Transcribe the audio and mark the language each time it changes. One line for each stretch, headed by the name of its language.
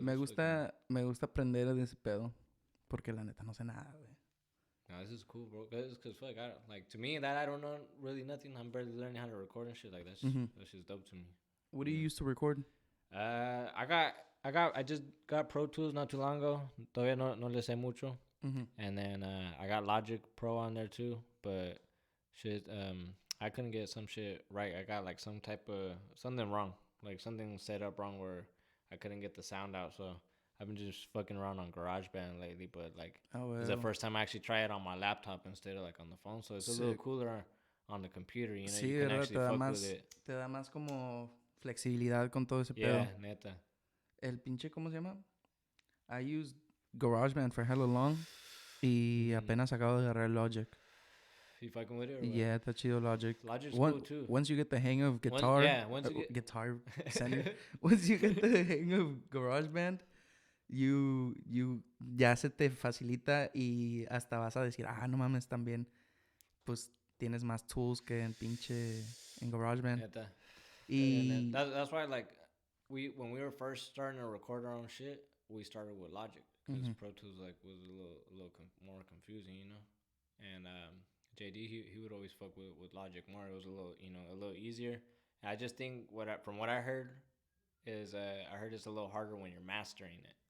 Spanish: Me gusta aprender de ese pedo. Porque la neta no sé nada, güey.
English: No, this is cool, bro. Cause fuck, to me, that I don't know really nothing. I'm barely learning how to record and shit like that. That's just dope to me. What do you use to record? I just got Pro Tools not too long ago.
Spanish: Todavía no le sé mucho. Mm-hmm.
English: And then I got Logic Pro on there too. But shit, I couldn't get some shit right. I got like some type of something wrong. Like something set up wrong where I couldn't get the sound out. So I've been just fucking around on GarageBand lately. But like, it's the first time I actually try it on my laptop instead of like on the phone. So it's a little cooler on the computer. You know,
Spanish: sí,
English: you can actually fuck with it.
Spanish: Te da más como flexibilidad con todo ese pedo. Yeah, neta. El pinche, ¿cómo se llama?
English: I used GarageBand for hella long.
Spanish: Y apenas acabo de agarrar Logic.
English: You fucking with it? Or
Spanish: yeah, está chido Logic.
English: Logic's cool too. Once you get the hang of guitar, guitar center. Once you get the hang of GarageBand, you
Spanish: ya se te facilita y hasta vas a decir, no mames, también, pues tienes más tools que en pinche en GarageBand. Neta. Y
English: that's why, like, when we were first starting to record our own shit, we started with Logic because Pro Tools like was a little more confusing, you know. And JD he would always fuck with Logic more. It was a little easier. And I just think from what I heard is I heard it's a little harder when you're mastering it.